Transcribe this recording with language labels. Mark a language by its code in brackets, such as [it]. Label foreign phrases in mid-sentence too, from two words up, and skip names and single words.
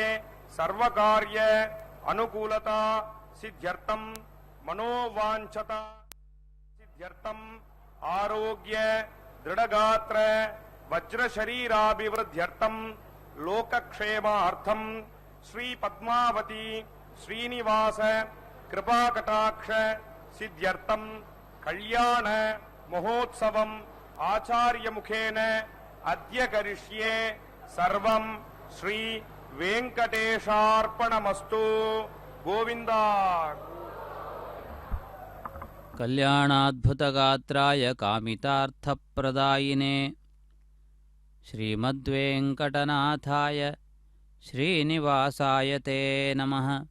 [sa] ಸರ್ವಕಾರ್ಯ ಅನುಕೂಲತಾ ಸಿದ್ಧ್ಯರ್ಥಂ ಮನೋವಾಂಛತ ಸಿದ್ಧ್ಯರ್ಥಂ ಆರೋಗ್ಯ ದೃಢಗಾತ್ರ ವಜ್ರ ಶರೀರಾಭಿವೃದ್ಧ್ಯರ್ಥಂ ಲೋಕಕ್ಷೇಮಾರ್ಥಂ ಶ್ರೀ ಪದ್ಮಾವತಿ ಶ್ರೀನಿವಾಸ ಕೃಪಾಕಟಾಕ್ಷ ಸಿದ್ಧ್ಯರ್ಥಂ ಕಲ್ಯಾಣ ಮಹೋತ್ಸವಂ ಆಚಾರ್ಯ ಮುಖೇನ ಅದ್ಯ ಕರಿಷ್ಯೆ. ಸರ್ವಂ ಶ್ರೀ ವೆಂಕಟೇಶಾರ್ಪಣಮಸ್ತು. ಗೋವಿಂದ. ಕಲ್ಯಾಣಾದ್ಭುತಗಾತ್ರಾಯ ಕಾಮಿತಾರ್ಥಪ್ರದಾಯಿನೇ ಶ್ರೀಮದ್ವೆಂಕಟನಾಥಾಯ ಶ್ರೀನಿವಾಸಾಯ ತೇ ನಮಃ.